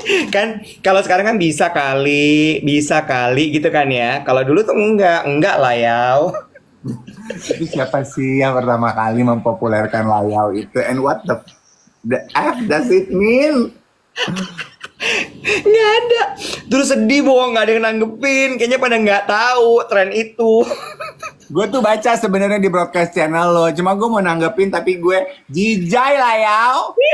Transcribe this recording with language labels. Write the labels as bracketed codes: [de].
[id] Kan kalau sekarang kan bisa kali gitu kan ya. Kalau dulu tuh enggak lah, Yau. Itu siapa sih yang pertama kali mempopulerkan layau itu? [en] And what the F does it mean? [id] Nggak ada. Terus sedih, Bo. Nggak ada yang nanggepin. Kayaknya pada nggak tahu tren itu. Gue tuh baca sebenarnya di broadcast channel lo, cuma gue mau nanggepin tapi gue jijai layau.